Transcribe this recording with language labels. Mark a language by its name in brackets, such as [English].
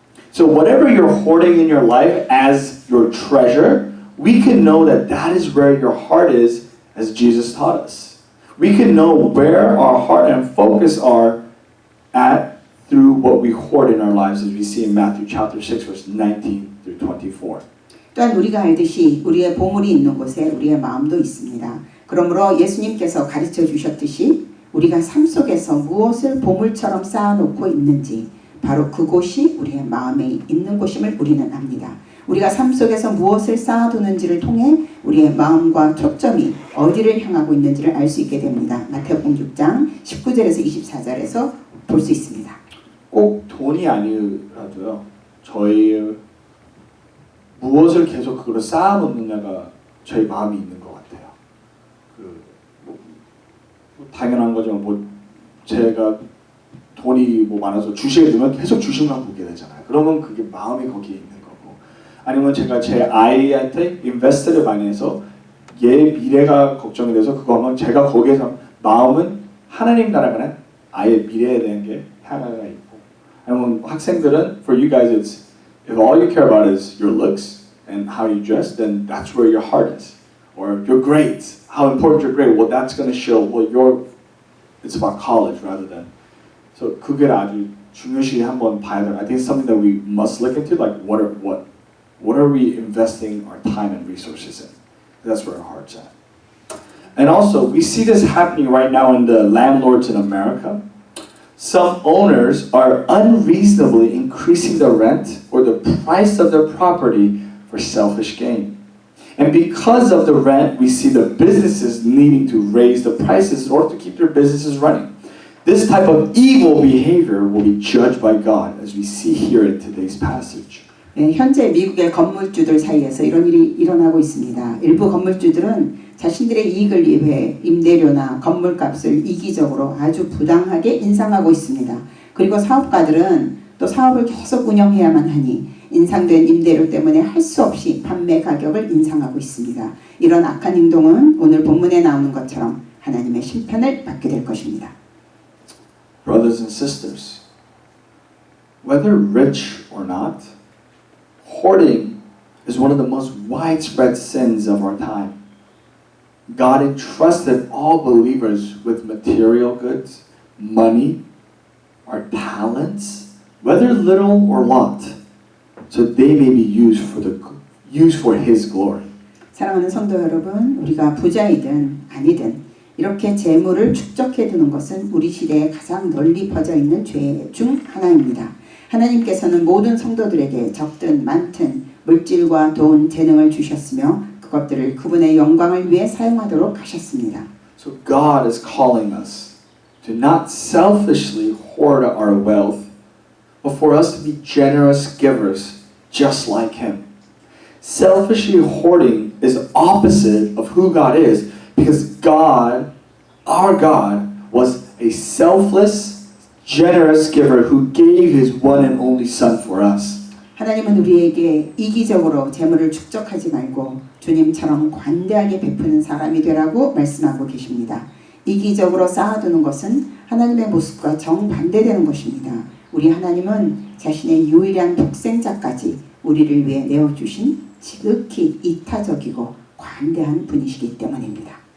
[English] So whatever you're hoarding in your life as your treasure, we can know that that is where your heart is, as Jesus taught us. We can know where our heart and focus are at through what we hoard in our lives, as we see in Matthew chapter 6, verse 19 through 24. [Korean] 또한 우리가 알듯이 우리의 보물이 있는 곳에 우리의 마음도 있습니다. 그러므로 예수님께서 가르쳐 주셨듯이 우리가 삶 속에서 무엇을 보물처럼 쌓아놓고 있는지 바로 그곳이 우리의 마음에 있는 곳임을 우리는 압니다. 우리가 삶 속에서 무엇을 쌓아두는지를 통해 우리의 마음과 초점이 어디를 향하고 있는지를 알 수 있게 됩니다. 마태복음 6장 19절에서 24절에서 볼 수 있습니다. 꼭 돈이 아니라도요. 저희 무엇을 계속 그걸 쌓아놓느냐가 저희 마음이 있는 것 같아요. 당연한 거죠. 제가 돈이 많아서 주식에 두면 계속 주식만 보게 되잖아요. 그러면 그게 마음이 거기에 있는 거고. 아니면 제가 제 아이한테 인베스트를 많이 해서 얘 미래가 걱정이 돼서 그거 하면 제가 거기에서 마음은 하나님 나라가 아이의 미래에 대한 게 향하가 있고. 아니면 학생들은 [English] for you guys it's if all you care about is your looks and how you dress, then that's where your heart is. Or your grades, how important your grade. Well, that's going to show. Well, it's about college rather than. So [Korean] 그게 아주 중요시 한번 봐야 돼요. [English] I think it's something that we must look into. Like what are we investing our time and resources in? That's where our heart's at. And also, we see this happening right now in the landlords in America. Some owners are unreasonably increasing the rent or the price of their property for selfish gain. And because of the rent, we see the businesses needing to raise the prices in order to keep their businesses running. This type of evil behavior will be judged by God, as we see here in today's passage. [Korean] 네, 현재 미국의 건물주들 사이에서 이런 일이 일어나고 있습니다. 일부 건물주들은 자신들의 이익을 위해 임대료나 건물값을 이기적으로 아주 부당하게 인상하고 있습니다. 그리고 사업가들은 또 사업을 계속 운영해야만 하니 인상된 임대료 때문에 할 수 없이 판매 가격을 인상하고 있습니다. 이런 악한 행동은 오늘 본문에 나오는 것처럼 하나님의 심판을 받게 될 것입니다. [English] Brothers and sisters, whether rich or not, hoarding is one of the most widespread sins of our time. God entrusted all believers with material goods, money, our talents, whether little or lot, so they may be used for His glory. [Korean] 사랑하는 성도 여러분, 우리가 부자이든 아니든 이렇게 재물을 축적해 두는 것은 우리 시대에 가장 널리 퍼져 있는 죄 중 하나입니다. 하나님께서는 모든 성도들에게 적든 많든 물질과 돈, 재능을 주셨으며 그것들을 그분의 영광을 위해 사용하도록 하셨습니다. [English] So God is calling us to not selfishly hoard our wealth, but for us to be generous givers, just like Him. Selfishly hoarding is opposite of who God is, because God, our God, was a selfless, generous giver who gave His one and only Son for us. [Korean] 하나님은 우리에게 이기적으로 재물을 축적하지 말고 주님처럼 관대하게 베푸는 사람이 되라고 말씀하고 계십니다. 이기적으로 쌓아두는 것은 하나님의 모습과 정반대되는 것입니다. 우리 하나님은 자신의 유일한 독생자까지 우리를 위해 내어주신 지극히 이타적이고 관대한 분이시기 때문입니다.